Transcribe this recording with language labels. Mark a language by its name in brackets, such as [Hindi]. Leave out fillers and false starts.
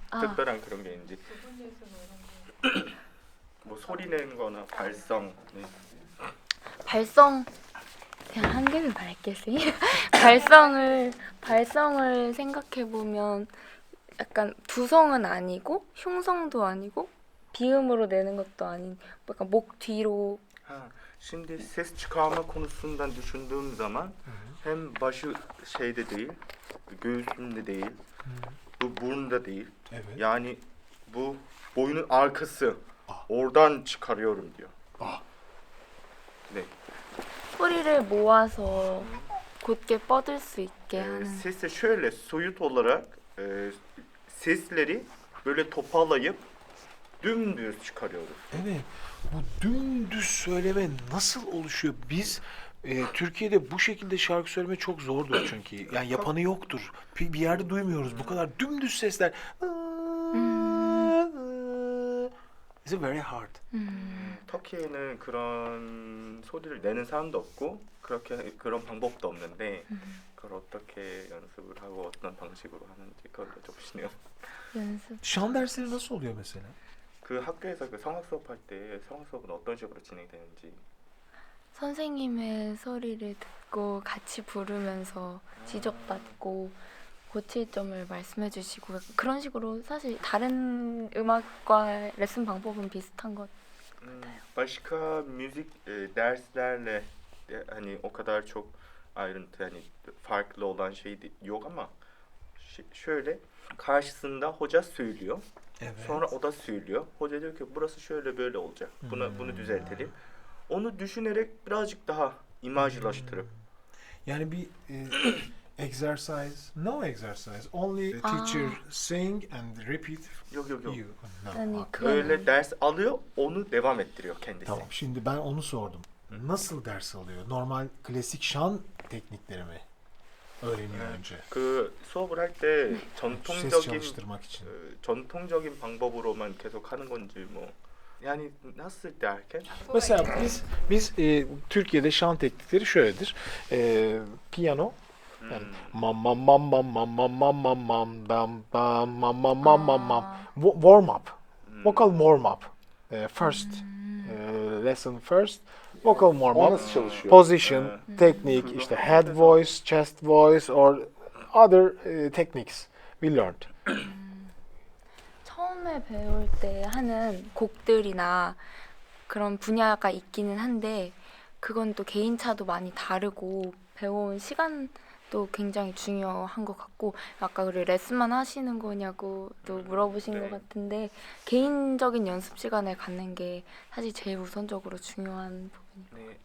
[Korean] 특별한 그런 게 있는지 뭐 소리 내는 거나 발성 네. 발성 그냥 한 개를 말겠어요. 발성을 생각해 보면 약간 두성은 아니고 흉성도 아니고 비음으로 내는 것도 아닌 약간 목 뒤로. [Turkish] Şimdi ses çıkarma konusundan düşündüğüm zaman hem başı şeyde değil, göğsünde değil, bu burnunda değil. Evet. Yani bu boynun arkası. Oradan çıkarıyorum diyor. [Korean] 네. 소리를 모아서 곧게 뻗을 수 있게 하는. [Turkish] Sesi şöyle soyut olarak sesleri böyle toparlayıp dümdüz çıkarıyoruz. Evet. Bu dümdüz söyleme nasıl oluşuyor? Biz Türkiye'de bu şekilde şarkı söyleme çok zordur çünkü. Yani yapanı yoktur. Bir yerde duymuyoruz. Bu kadar dümdüz sesler. [English] It's very hard. [Korean] 터키에는 그런 소리를 내는 사람도 없고 그렇게 그런 방법도 없는데 그걸 어떻게 연습을 하고 어떤 방식으로 하는지 그걸 여쭤보시네요. 연습. [Turkish] Şan dersleri nasıl oluyor mesela? [Korean] 그 학교에서 그 성악 수업할 때 성악 수업은 어떤 식으로 진행되는지. 선생님의 소리를 듣고 같이 부르면서 지적받고 고칠 점을 말씀해 주시고 그런 식으로 sa실 da른 음악과 레슨 방법은 비슷한 것 같아요. [Turkish] Başka müzik derslerle hani o kadar çok ayrıntı hani farklı olan şey yok ama şöyle karşısında hoca söylüyor. Evet. Sonra o da söylüyor. Hoca diyor ki burası şöyle böyle olacak. Bunu düzeltelim. Onu düşünerek birazcık daha imajlaştırıp. Yani bir [English] exercise, no exercise. Only the teacher sing and repeat. [Turkish] Yok. [English] You. No. [Turkish] Yani Böyle ders alıyor, onu devam ettiriyor kendisi. Tamam, şimdi ben onu sordum. Nasıl ders alıyor? Normal klasik şan teknikleri mi öğreniyor önce? [Korean] 그 수업을 할 때 [Turkish] Ses [Korean] 전통적인 [Turkish] çalıştırmak için. [Korean] 전통적인 방법으로만 계속 하는 건지 뭐 [Turkish] yani nasıl derken Mesela biz Türkiye'de şan teknikleri şöyledir. Piyano yani mam mam mam mam mam mam mam mam mam bam bam mam mam mam mam mam [English] warm up. Vocal warm up. First lesson first. Vocal warm up. [Turkish] nasıl çalışıyor? [English] Position, teknik, işte head voice, chest voice or other techniques we learned. [Korean] 처음에 배울 때 하는 곡들이나 그런 분야가 있기는 한데 그건 또 개인차도 많이 다르고 배워온 시간도 굉장히 중요한 것 같고 아까 우리 레슨만 하시는 거냐고 또 물어보신 것 같은데 개인적인 연습 시간을 갖는 게 사실 제일 u선적으로 중요한 부분이에요.